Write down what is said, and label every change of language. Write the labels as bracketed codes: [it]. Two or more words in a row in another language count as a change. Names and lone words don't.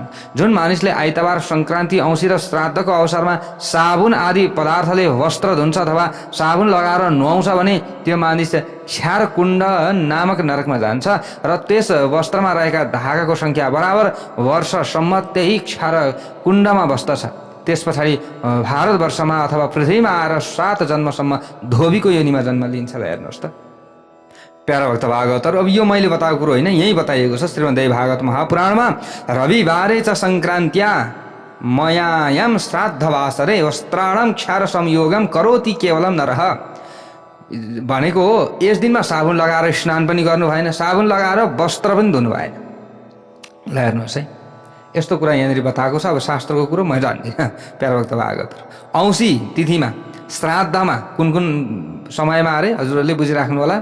[ne] जुन मानिसले आइतबार, सङ्क्रान्ति, औँसी र श्राद्धको अवसरमा साबुन आदि पदार्थले वस्त्र धुन्छ अथवा साबुन लगाएर नुहाउँछ भने त्यो मानिस क्षार कुण्ड नामक नरकमा जान्छ र त्यस वस्त्रमा रहेका धागाको सङ्ख्या बराबर वर्षसम्म त्यही क्षार कुण्डमा बस्दछ। त्यस पछाडि भारतवर्षमा अथवा पृथ्वीमा आएर 7 जन्मसम्म धोबीको योनिमा जन्म लिन्छ। हेर्नुहोस् त प्यारा भक्त भागवतर। अब यो मैले बताएको कुरो होइन, यही बताइएको छ श्रीमद्देवी भागवत महापुराणमा। [sa] रविवारे च सङ्क्रान्त्या मयायाम श्राद्धवासरे वस्त्राणाम क्षार संयोगम करोति केवलम नरः। [ne] भनेको हो यस दिनमा साबुन लगाएर स्नान पनि गर्नु भएन, साबुन लगाएर वस्त्र पनि धुनु भएन। ल हेर्नुहोस् है, यस्तो कुरा यहाँनिर बताएको छ। अब शास्त्रको कुरो म जान्दिनँ प्यारा भक्त भागवतर। औँसी तिथिमा, श्राद्धमा कुन कुन समयमा अरे हजुरहरूले बुझिराख्नु होला।